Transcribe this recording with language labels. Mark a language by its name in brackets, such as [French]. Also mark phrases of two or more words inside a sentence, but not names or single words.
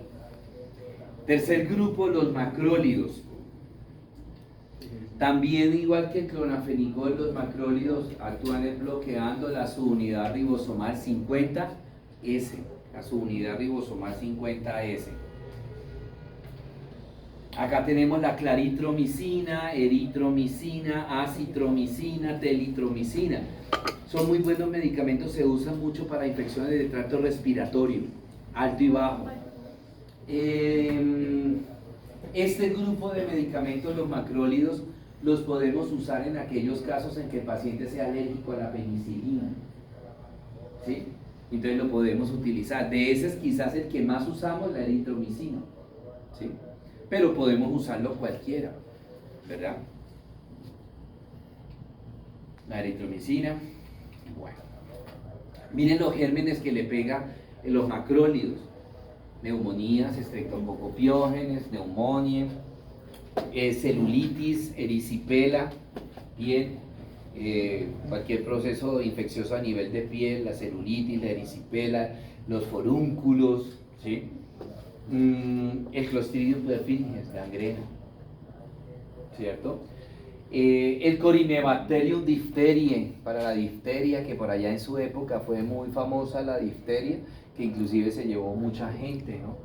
[Spanish] Tercer grupo, los macrólidos. También, igual que el cloranfenicol, los macrólidos actúan bloqueando la subunidad ribosomal 50S, la subunidad ribosomal 50S. Acá tenemos la claritromicina, eritromicina, acitromicina, telitromicina. Son muy buenos medicamentos, se usan mucho para infecciones de tracto respiratorio, alto y bajo. Este grupo de medicamentos, los macrólidos, los podemos usar en aquellos casos en que el paciente sea alérgico a la penicilina. ¿Sí? Entonces lo podemos utilizar. De ese es quizás el que más usamos, la eritromicina. ¿Sí? Pero podemos usarlo cualquiera, ¿verdad? La eritromicina. Bueno. Miren los gérmenes que le pega los macrólidos. Neumonías, estreptococopiógenes, neumonía, celulitis, erisipela, piel, cualquier proceso infeccioso a nivel de piel, la celulitis, la erisipela, los forúnculos, ¿sí? El Clostridium perfringens, gangrena, ¿cierto? El Corynebacterium diphtheriae, para la difteria, que por allá en su época fue muy famosa la difteria, que inclusive se llevó mucha gente, ¿no?